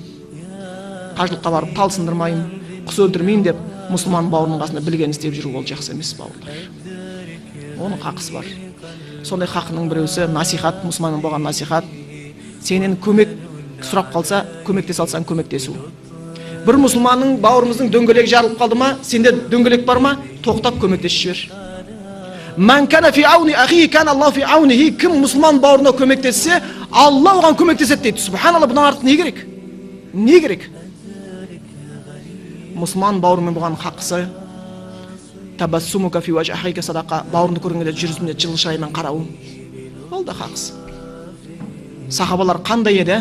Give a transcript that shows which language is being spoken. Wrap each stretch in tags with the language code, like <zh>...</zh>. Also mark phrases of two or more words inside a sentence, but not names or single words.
<kk>Қажылыққа барып талсындырмайын, құс өлтірмейін деп мұсылман бауырының қасында білген істеп жүру ол жақсы емес, бауырлар. Оның хақысы бар. Сондай хақының біреусі насихат, мұсылманның болған насихат. Сенен көмек сұрап қалса, көмектесе алсаң көмектесу. Бір мұсылманның бауырымыздың дөңгелегі жарылып қалды ма, сенде дөңгелек бар ма, тоқтап көмектесіп жібер.</kk> <ar>من كان في عون أخيه كان الله في عونه.</ar> <kk>Кім мұсылман бауырына көмектессе, Алла оған көмектеседі дейді. Субханалла, бұдан артық не керек? Не керек? Мұсылман бауырымен болған хақысы</kk> <ar>تبسمك في وجه أخيك صدقة,</ar> <kk>бауырыңды көргенде жүзіне жылы шыраймен қарау. Ол да хақысы. Сахабалар қандай еді?</kk>